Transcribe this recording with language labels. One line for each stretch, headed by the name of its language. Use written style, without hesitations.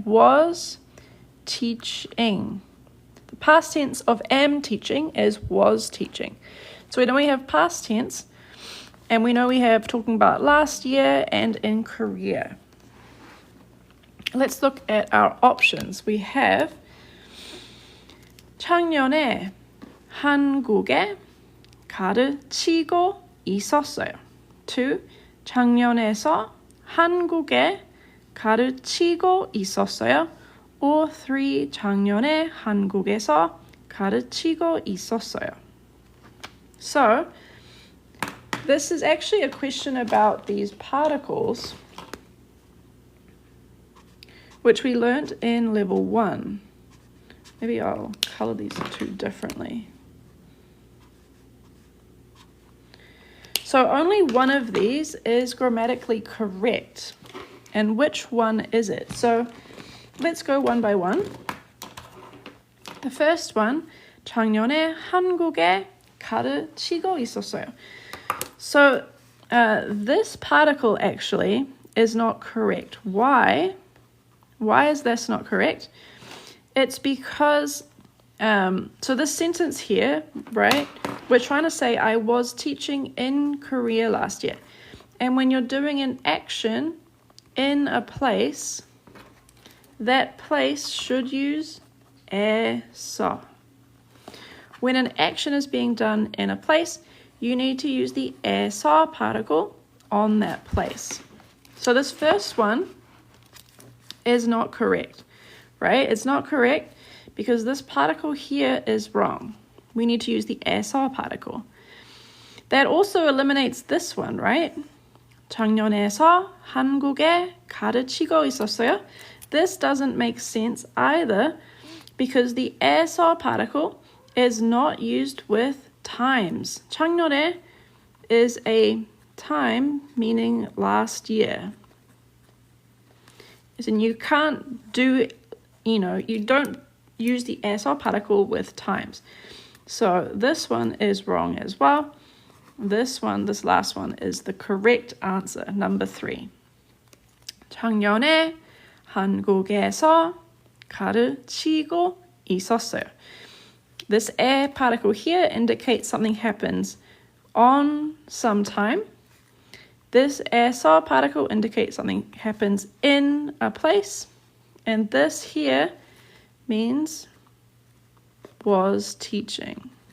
English: Was teaching. The past tense of am teaching is was teaching. So we know we have past tense, and we know we have talking about last year and in Korea. Let's look at our options. We have
Korean: 작년에 한국에 가르치고 있었어요. 2. 작년에서 한국에 가르치고 있었어요.
English: Or 3.
Korean: 작년에 한국에서 가르치고 있었어요.
English: So, this is actually a question about these particles, which we learned in level 1. Maybe I'll color these two differently. So only one of these is grammatically correct. And which one is it? So let's go one by one. The first one,
Korean: 작년에 한국에 가르치고 있었어요.
English: So this particle actually is not correct. Why? Why is this not correct? It's because, so this sentence here, right, we're trying to say I was teaching in Korea last year. And when you're doing an action in a place, that place should use 에서. When an action is being done in a place, you need to use the 에서 particle on that place. So this first one is not correct, right? It's not correct because this particle here is wrong. We need to use the 에서 particle. That also eliminates this one, right?
Korean: 작년에서 한국에 가르치고 있었어요.
English: This doesn't make sense either because the 에서 particle is not used with times. 작년에 is a time meaning last year. And you can't do, you don't use the 에서 particle with times. So this one is wrong as well. This last one is the correct answer, number 3.
Korean: 작년에 한국에서 가르치고 있었어요.
English: This 에 particle here indicates something happens on some time. This 에서 particle indicates something happens in a place. And this here means was teaching.